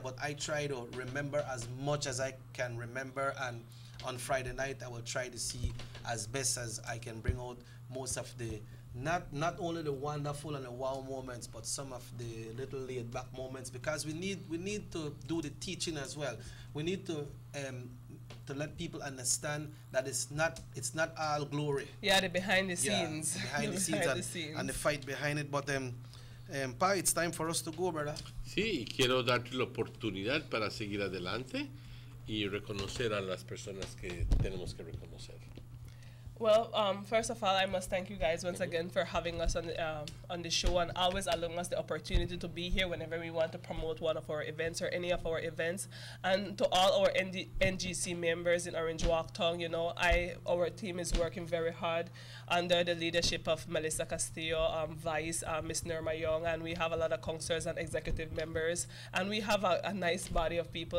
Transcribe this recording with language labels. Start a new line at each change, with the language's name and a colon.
English: But I try to remember as much as I can remember, and on Friday night I will try to see as best as I can bring out most of the not only the wonderful and the wow moments, but some of the little laid back moments, because we need to do the teaching as well. We need to let people understand that it's not all glory. Yeah, the behind the scenes. Behind the scenes and the fight behind it. But Pa, it's time for us to go, brother.
Spanish: Sí, y quiero darte la oportunidad para seguir adelante y reconocer a las personas que tenemos que reconocer.
English: Well, first of all, I must thank you guys once again for having us on the show and always allowing us the opportunity to be here whenever we want to promote one of our events or any of our events. And to all our NGC members in Orange Walk Town, you know, our team is working very hard under the leadership of Melissa Castillo, Vice, Miss Nirma Young, and we have a lot of councillors and executive members, and we have a nice body of people.